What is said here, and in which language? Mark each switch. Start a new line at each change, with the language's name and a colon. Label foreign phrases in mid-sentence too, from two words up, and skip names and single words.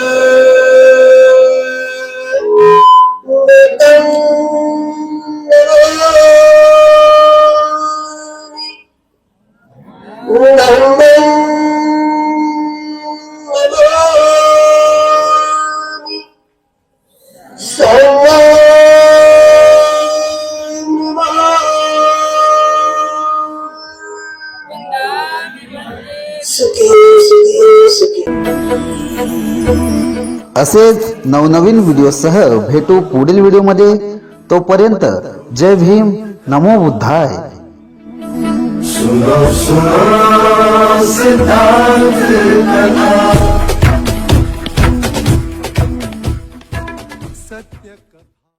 Pali: नितं नमामि धम्मं नमामि संघं सुखी सुखी सुखी
Marathi: असेच नवनवीन व्हिडिओसह भेटू पुढील व्हिडिओमध्ये. तोपर्यंत जय भीम,
Pali: नमो बुद्धाय.
Hindi: सुनो सुनो सिद्धांत कथा सत्य कथा.